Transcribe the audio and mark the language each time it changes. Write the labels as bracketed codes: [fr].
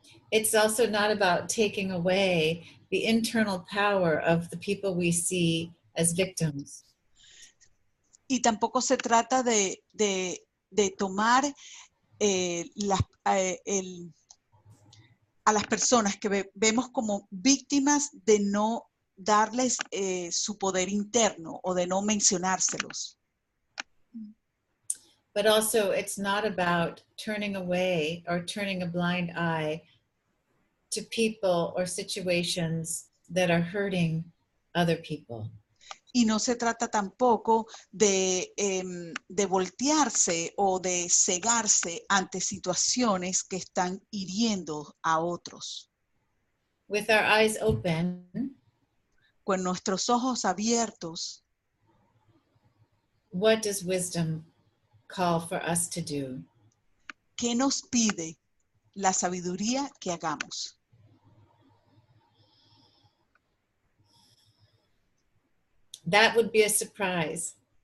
[en] It's also not about taking away the internal power of the people we see as victims. [es] Y tampoco se trata de tomar a las personas que vemos como víctimas de no darles su poder interno o de no mencionárselos. [en] But also it's not about turning away or turning a blind eye to people or situations that are hurting other people. [es] Y no se trata tampoco de voltearse o de cegarse ante situaciones que están hiriendo a otros. [en] With our eyes open, [es] con nuestros ojos abiertos, [en] what does wisdom call for us to do? [es] ¿Qué nos pide la sabiduría que hagamos? [en] That would be a surprise.